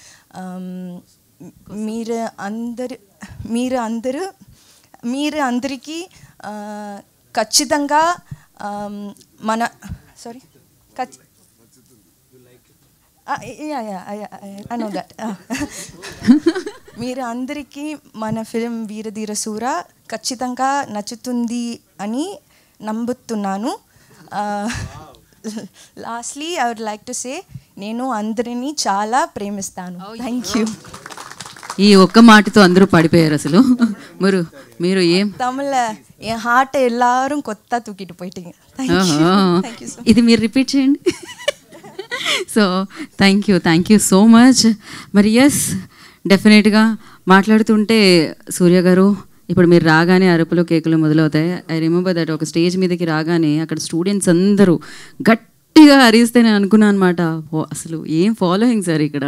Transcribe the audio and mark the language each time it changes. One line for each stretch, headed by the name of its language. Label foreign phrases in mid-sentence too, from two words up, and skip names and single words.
Telugu: మీరు అందరికీ ఖచ్చితంగా మన
English: I know that.
Telugu: మీరు అందరికీ మన ఫిలిం వీరధీర శూర ఖచ్చితంగా నచ్చుతుంది అని నమ్ముతున్నాను.
English: Lastly I would like to say,
Telugu: నేను అందరినీ చాలా ప్రేమిస్తాను.
English: thank you.
Telugu: ఈ ఒక్క మాటతో అందరూ పడిపోయారు అసలు. మీరు ఏం
Tamil: తమిళ என் ஹார்ட்டை எல்லாரும் கொத்தா தூக்கிட்டு போயிட்டீங்க.
Telugu: ఇది మీరు రిపీట్ చేయండి.
English: so thank you so much.
Telugu: మరి ఎస్, డెఫినెట్గా మాట్లాడుతుంటే సూర్య గారు, ఇప్పుడు మీరు రాగానే అరుపులు కేకులు మొదలవుతాయి.
English: I remember that
Telugu: ఒక స్టేజ్ మీదకి రాగానే అక్కడ స్టూడెంట్స్ అందరూ గట్టిగా అరిస్తే నేను అనుకున్నాను అనమాట, అసలు ఏం
English: following sir
Telugu: ఇక్కడ.